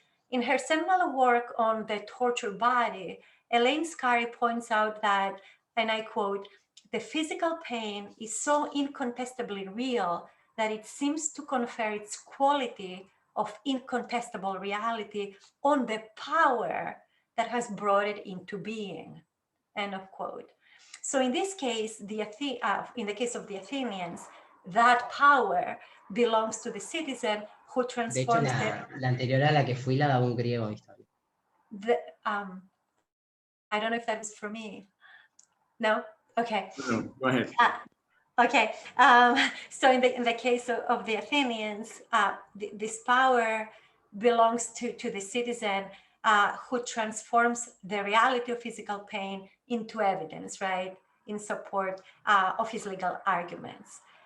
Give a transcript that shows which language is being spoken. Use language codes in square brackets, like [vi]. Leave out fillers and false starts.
[en] In her seminal work on the tortured body, Elaine Scarry points out that, and I quote, "The physical pain is so incontestably real that it seems to confer its quality of incontestable reality on the power that has brought it into being," end of quote. So in this case, in the case of the Athenians, that power belongs to the citizen who transforms. [es] De hecho, la anterior a la que fui la daba un griego de historia. [en] I don't know if that was for me. No? Okay. No, go ahead. Okay. So in the case of the Athenians, this power belongs to the citizen who transforms the reality of physical pain into evidence, right, in support of his legal arguments.